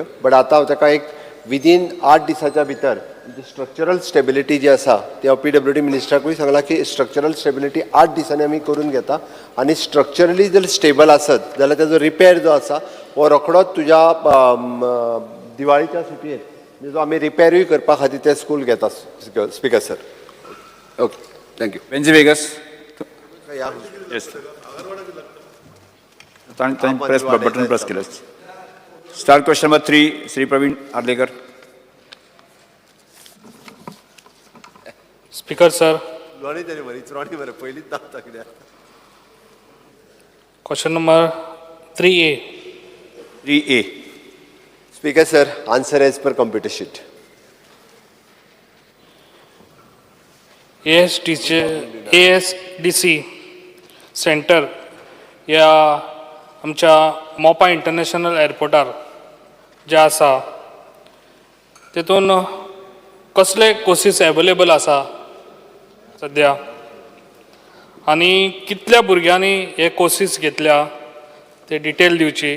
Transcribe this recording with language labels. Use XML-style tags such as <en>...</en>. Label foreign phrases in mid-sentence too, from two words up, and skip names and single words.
<kok>बट आतां हांव ताका एक विदीन 8 दिसाच्या भितर</kok> <en>structural stability</en> <kok>जी आसा ती हांव PWD मिनिस्टराकूय सांगला की</kok> <en>structural stability</en> <kok>8 दिसांनी आमी करून घेता. आनी स्ट्रक्चरली जर स्टेबल आसत जाल्यार ताजो रिपेर जो आसा हो रोखडोच तुज्या दिवाळीच्या सुटयेंत जो आमी रिपेरूय करपा खातीर ते स्कूल घेता.</kok> <en>speaker sir. okay, thank you. बेंजी वेगस. येस. press button press केलं. star question number 3, श्री प्रवीण आर्लेकर. speaker sir, question number 3A. 3A. speaker sir, answer as per computer sheet.</en> <kok>ASDC सेंटर या आमच्या मोपा इंटरनॅशनल एअरपोर्टार जे आसा तेतून कसले</kok> <en>courses available</en> <kok>आसा सध्या, आनी कितल्या भुरग्यांनी हे कोर्सीस घेतल्या ते डिटेल दिवची.</kok>